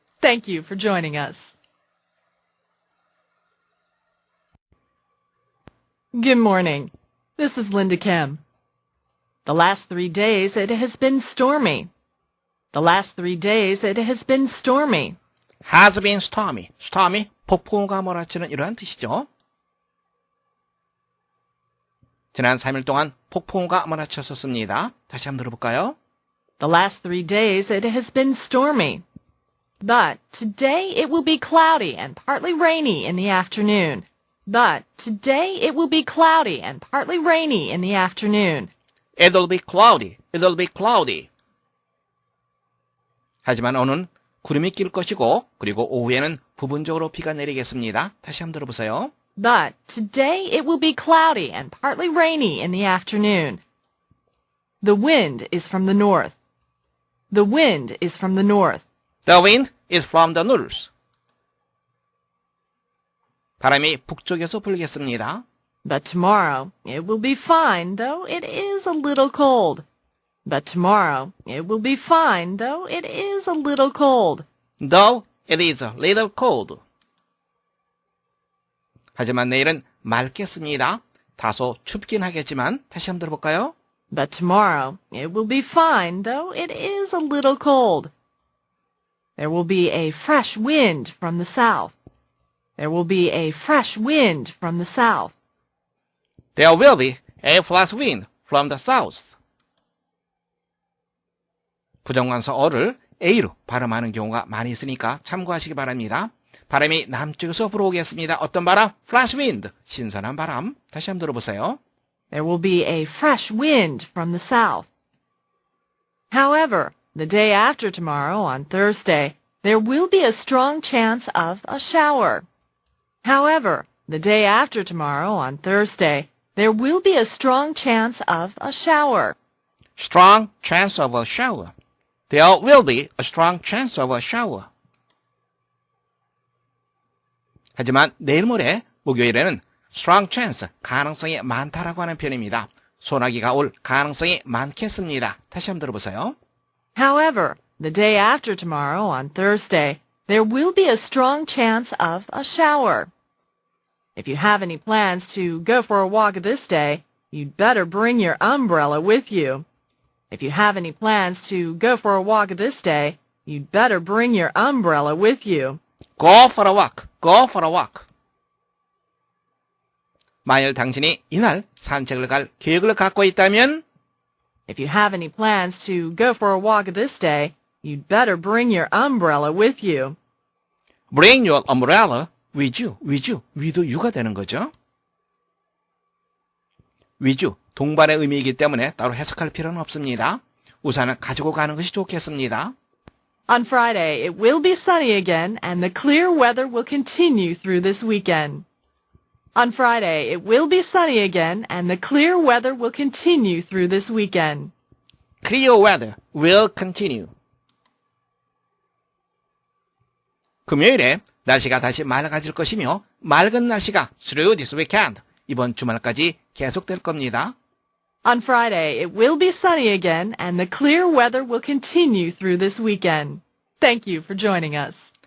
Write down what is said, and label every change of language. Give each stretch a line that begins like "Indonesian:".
English: Thank you for joining us. Good morning. This is Linda Kim. The last 3 days it has been stormy. The last 3 days it has been stormy. has been stormy.
Korean: stormy, 폭풍우가 몰아치는 이러한 뜻이죠. 지난 3일 동안 폭풍우가 몰아쳤었습니다. 다시 한번 들어볼까요?
English: The last 3 days it has been stormy. But today it will be cloudy and partly rainy in the afternoon. But today it will be cloudy and partly rainy in the afternoon. It'll be cloudy. It'll be cloudy.
Korean: 하지만 오늘은 구름이 낄 것이고 그리고 오후에는 부분적으로 비가 내리겠습니다. 다시 한번 들어보세요.
English: But today it will be cloudy and partly rainy in the afternoon. The wind is from the north. The wind is from the north. The wind is from the north.
Korean: 바람이 북쪽에서 불겠습니다.
English: But tomorrow it will be fine, though it is a little cold. But tomorrow it will be fine, though it is a little cold. Though it is a little cold.
Korean: 하지만 내일은 맑겠습니다. 다소 춥긴 하겠지만 다시 한번 들어볼까요?
English: But tomorrow it will be fine, though it is a little cold. There will be a fresh wind from the south. There will be a fresh wind from the south. There will be a fresh wind from the south.
Korean: 부정관사 어를 A로 발음하는 경우가 많이 있으니까 참고하시기 바랍니다. 바람이 남쪽에서 불어오겠습니다. 어떤 바람?
English: Fresh wind.
Korean: 신선한 바람. 다시 한번 들어보세요.
English: There will be a fresh wind from the south. However, the day after tomorrow, on Thursday, there will be a strong chance of a shower. However, the day after tomorrow, on Thursday, there will be a strong chance of a shower. Strong chance of a shower. There will be a strong chance of a shower.
Korean: 하지만 내일 모레 목요일에는
English: strong chance,
Korean: 가능성이 많다라고 하는 표현입니다. 소나기가 올 가능성이 많겠습니다. 다시 한번 들어보세요.
English: However, the day after tomorrow, on Thursday, there will be a strong chance of a shower. If you have any plans to go for a walk this day, you'd better bring your umbrella with you. If you have any plans to go for a walk this day, you'd better bring your umbrella with you. Go for a walk. Go for a walk.
Korean: 만일 당신이 이날 산책을 갈 계획을 갖고 있다면
English: If you have any plans to go for a walk this day, you'd better bring your umbrella with you. Bring your umbrella with you. with you. with you
Korean: 가 되는 거죠.
English: with you,
Korean: 동반의 의미이기 때문에 따로 해석할 필요는 없습니다. 우산을 가지고 가는 것이 좋겠습니다.
English: On Friday, it will be sunny again, and the clear weather will continue through this weekend. On Friday, it will be sunny again, and the clear weather will continue through this weekend. Clear weather will continue.
Korean: 금요일에 날씨가 다시 맑아질 것이며 맑은 날씨가
English: through this weekend,
Korean: 이번 주말까지 계속될 겁니다.
English: On Friday, it will be sunny again, and the clear weather will continue through this weekend. Thank you for joining us.